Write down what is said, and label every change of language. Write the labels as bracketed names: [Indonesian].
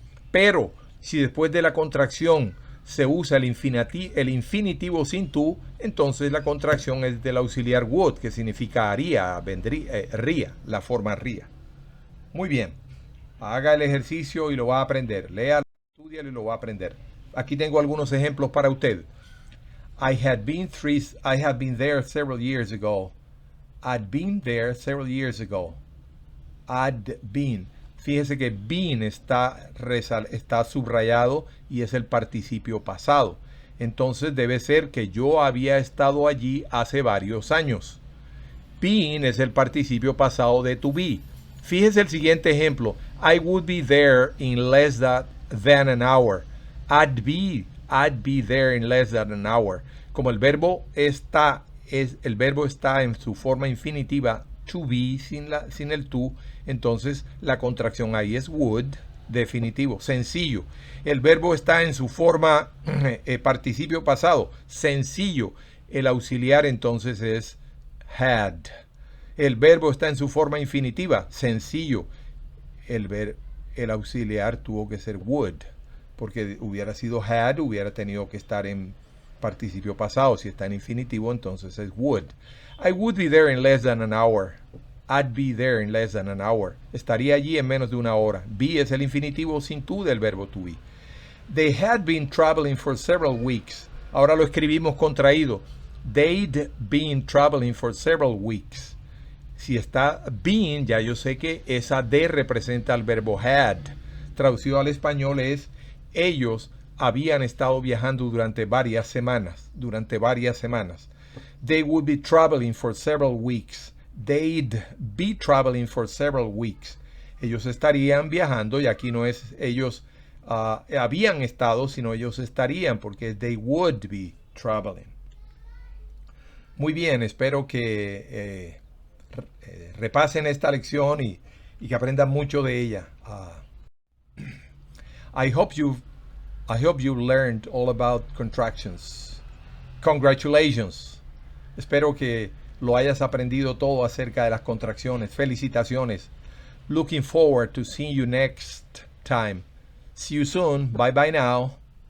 [Spanish] Pero si después de la contracción se usa el infinitivo sin to, entonces la contracción es del auxiliar would, que significa haría, ría, la forma ría. Muy bien, haga el ejercicio y lo va a aprender. Lea, estudia y lo va a aprender. Aquí tengo algunos ejemplos para usted. [English] I had been there several years ago. I'd been there several years ago. I'd been. [Spanish] Fíjese que been está subrayado y es el participio pasado. Entonces debe ser que yo había estado allí hace varios años. Been es el participio pasado de to be. Fíjese el siguiente ejemplo. [English] I would be there in less than an hour. I'd be there in less than an hour. [Spanish] Como el verbo está en su forma infinitiva to be sin el to, entonces la contracción ahí es would, definitivo, sencillo. El verbo está en su forma participio pasado, sencillo. El auxiliar entonces es had. El verbo está en su forma infinitiva, sencillo. El auxiliar tuvo que ser would, porque hubiera sido had, hubiera tenido que estar en participio pasado. Si está en infinitivo, entonces es would. [English] I would be there in less than an hour. I'd be there in less than an hour. [Spanish] Estaría allí en menos de una hora. Be es el infinitivo sin to del verbo to be. [English] They had been traveling for several weeks. [Spanish] Ahora lo escribimos contraído. [English] They'd been traveling for several weeks. [Spanish] Si está been, ya yo sé que esa de representa al verbo had. Traducido al español es ellos habían estado viajando durante varias semanas. [English] They would be traveling for several weeks. They'd be traveling for several weeks. [Spanish] Ellos estarían viajando, y aquí no es ellos habían estado, sino ellos estarían, porque [English] they would be traveling. [Spanish] Muy bien, espero que repasen esta lección y que aprendan mucho de ella. [English] I hope you learned all about contractions. Congratulations. [Spanish] Espero que lo hayas aprendido todo acerca de las contracciones. Felicitaciones. [English] Looking forward to seeing you next time. See you soon. Bye bye now.